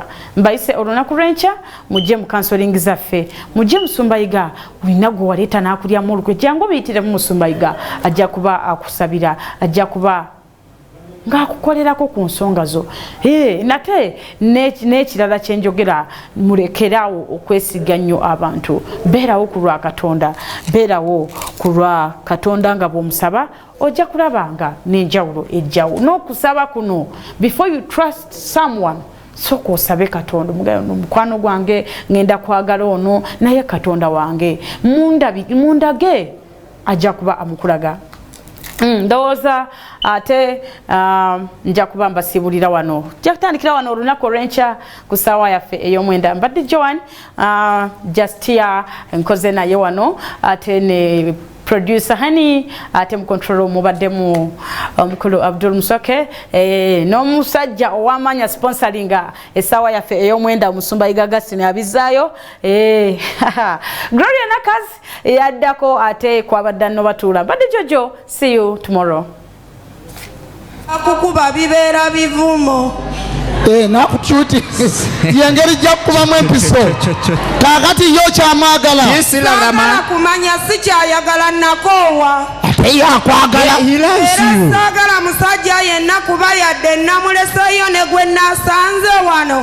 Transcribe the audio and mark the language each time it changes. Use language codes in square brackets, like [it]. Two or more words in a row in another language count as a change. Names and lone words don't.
[lg] Mbayise olunaku lw'enkya mujje mu counseling zaffe mujje Musumbayiga wina gwe waleeta n'akulyamu olukwe jangu biyitire mu Musumbayiga ajja kuba akusabira ajja kuba ng'akukolerako ku nsonga zo. Nate n'ekirala kyenjogera mulekerawo okwesiga nnyo abantu. Beerawo ku lwa Katonda, beerawo ku lwa Katonda nga bw'omusaba ojja kulabanga n'enjawulo ejjawo. N'okusaba kuno [en] before you trust someone [lg] soko osabe Katonda mukwano gwange ngenda kwagala ono naye Katonda wange mundage ajja kuba amukulaga. Ndowooza ate nja kuba mbasibulira wano nja kutandikira wano olunaku olw'enkya ku ssaawa yaffe ey'omwenda. Mbadde Joan Justia nkoze naye wano ate ne producer Hani ate mu control mubaddemu omukulu Abdul Musoke n'omusajja ow'amaanyi sponsoringa essaawa yaffe ey'omwenda Musumbayiga Gasini abizaayo Gloria Nakazi yaddako ate kwabadda nno batuula. [en] Mbadde Jojo, see you tomorrow. [lg] Akukuba bibeera bivumo nakukyuti yengeri jjakubamu empiso kakati yo kyamwagala sagala kumanya sikyayagala nakoowa ate yakwagala era sagala musajja yenna kuba yadde namuleseyo ne gwe nasanze wano.